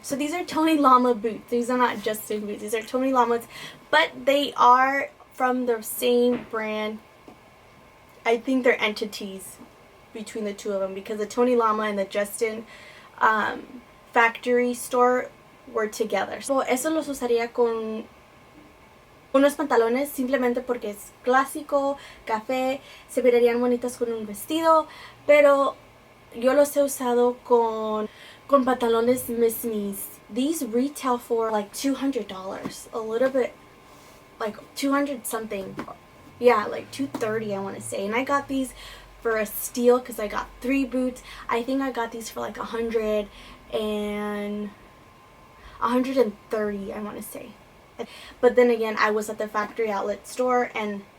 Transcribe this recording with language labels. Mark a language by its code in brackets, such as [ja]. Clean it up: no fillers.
[en] So these are Tony Lama boots. These are not Justin boots, these are Tony Lama's, but they are from the same brand. I think they're entities between the two of them, because the Tony Lama and the Justin factory store were together. [es] So eso los usaría con unos pantalones, simplemente porque es clásico, café, se verían bonitas con un vestido, pero yo los he usado con pantalones Miss. [en] These retail for like $200, a little bit, like 200 something. Yeah, like 230 I want to say. And I got these for a steal because I got 3 boots. I think I got these for like 130 I want to say. But then again, I was at the factory outlet store and